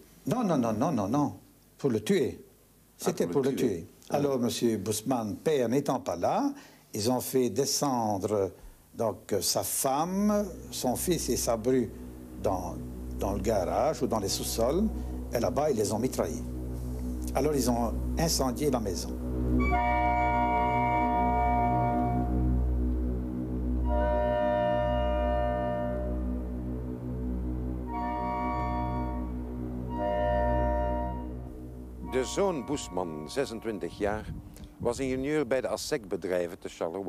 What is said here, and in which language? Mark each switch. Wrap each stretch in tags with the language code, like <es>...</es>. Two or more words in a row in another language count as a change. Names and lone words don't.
<fr>Non. Pour le tuer. C'était pour le tuer. Alors, M. Bussmann, père n'étant pas là, ils ont fait descendre donc, sa femme, son fils et sa bru dans le garage ou dans les sous-sols. Et là-bas, ils les ont mitraillés. Alors, ils ont incendié la maison.</fr> <nl>De zoon Bussmann, 26 jaar, was ingenieur bij de ASSEC-bedrijven te Charleroi.</nl>